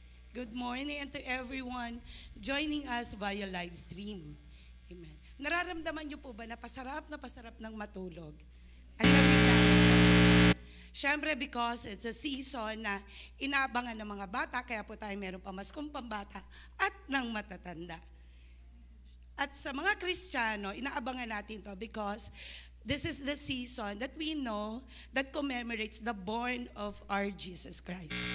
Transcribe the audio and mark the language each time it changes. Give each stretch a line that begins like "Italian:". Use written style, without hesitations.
English: Good morning and to everyone joining us via live stream. Amen.
Filipino: Nararamdaman niyo po ba na pasarap ng matulog? Ang lamig na. Siyempre
English: because it's a season
Filipino: na inaabangan ng mga bata, kaya po tayo meron pamaskong pambata at ng matatanda. At sa mga Kristiyano, inaabangan natin to
English: because this is the season that we know that commemorates the born of our Jesus Christ.